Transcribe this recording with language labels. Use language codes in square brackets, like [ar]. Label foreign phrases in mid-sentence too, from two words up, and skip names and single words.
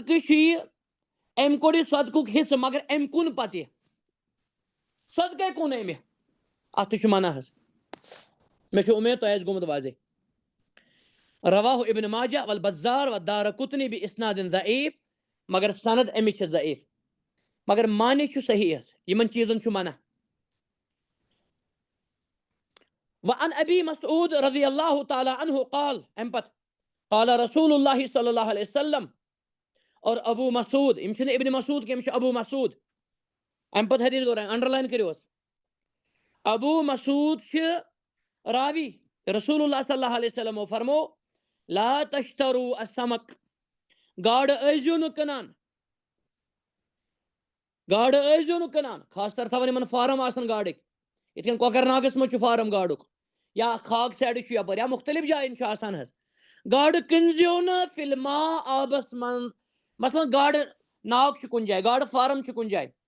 [ks] صدقہٕ چھُ یہِ أمۍ کوٚر یہِ صدقُک حصہٕ مگر أمۍ کُن پتہٕ یہِ صدقے کُن أمۍ اَتھ تہِ چھُ منع حظ مےٚ چھُ اُمید تۄہہِ آسہِ گوٚمُت واضح [ar] رواہ ابن ماجہ والبزار والدارقطنی بِإسناد ضعیف [ks] مگر سند أمِس چھِ ضعیف مگر معنی چھُ صحیح حظ یِمن چیٖزن چھُ منع [ar] وعن ابی مسعود رضی اللہ تعالیٰ عنہ قال [ks] امہِ پتہٕ [ar] قال رسول اللہ صلی اللہ علیہ وسلم [ks] اور ابو مسعود یِم چھِنہٕ ابن مسعود کینٛہہ یِم چھِ ابو مسعود امہِ پتہٕ حدیث دوران انڈرلاین کٔرِو حظ ابو مسعود چھِ راوی [ar] رسول اللہ صلی اللہ علیہ وسلمو [ks] فرمو [ar] لا تشترو السمک [ks] گاڈٕ ٲسۍزیو نہٕ کٕنان گاڈٕ ٲسۍزیو نہٕ کٕنان خاص طور تھاوان یِمن فارم آسان گاڈٕکۍ یِتھ کٔنۍ کۄکر ناگس منٛز چھُ فارم گاڈُک یا خاک سایڈٕ چھُ یپٲرۍ یا مختلف جاین چھُ آسان حظ گاڈٕ کٕنزیو نہٕ فِلما آبس منٛز مثلاً گاڈٕ ناگ چھُ کُنہِ جایہِ گاڈٕ فارم چھُ کُنہِ جایہِ